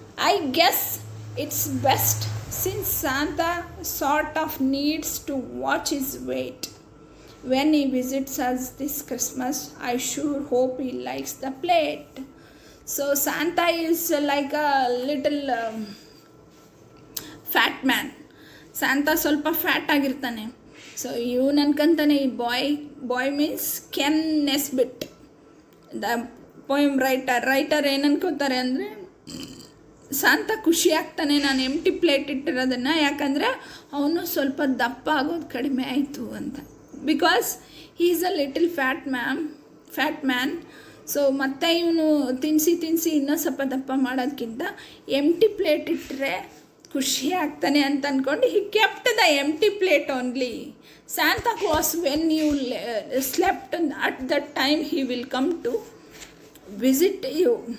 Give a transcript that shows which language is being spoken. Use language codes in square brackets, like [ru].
[en] I guess it's best, since Santa sort of needs to watch his weight. When he visits us this Christmas, I sure hope he likes the plate. So Santa is like a little fat man. [kn] Santa ಸ್ವಲ್ಪ fat ಆಗಿರ್ತಾನೆ. So ಇವನು ಅನ್ಕೊಂತಾನೆ, [en] ಈ boy means [kn] Ken ನೆಸ್ಬಿಟ್. The poem writer ಏನು ಅನ್ಕೋತಾರೆ ಅಂದರೆ, ಶಾಂತ ಖುಷಿ ಆಗ್ತಾನೆ ನಾನು ಎಂಟಿ ಪ್ಲೇಟ್ ಇಟ್ಟಿರೋದನ್ನು, ಯಾಕಂದರೆ ಅವನು ಸ್ವಲ್ಪ ದಪ್ಪ ಆಗೋದು ಕಡಿಮೆ ಆಯಿತು ಅಂತ. [en] Because he is a little fat man. [kn] So ಮತ್ತೆ ಇವನು ತಿನ್ನಿಸಿ ಇನ್ನೂ ಸ್ವಲ್ಪ ದಪ್ಪ ಮಾಡೋದಕ್ಕಿಂತ ಎಂಟಿ ಪ್ಲೇಟ್ ಇಟ್ಟರೆ ಖುಷಿ ಆಗ್ತಾನೆ ಅಂತ ಅಂದ್ಕೊಂಡು [en] He kept the empty plate only. Santa Claus, when you slept, at that time he will come to visit you.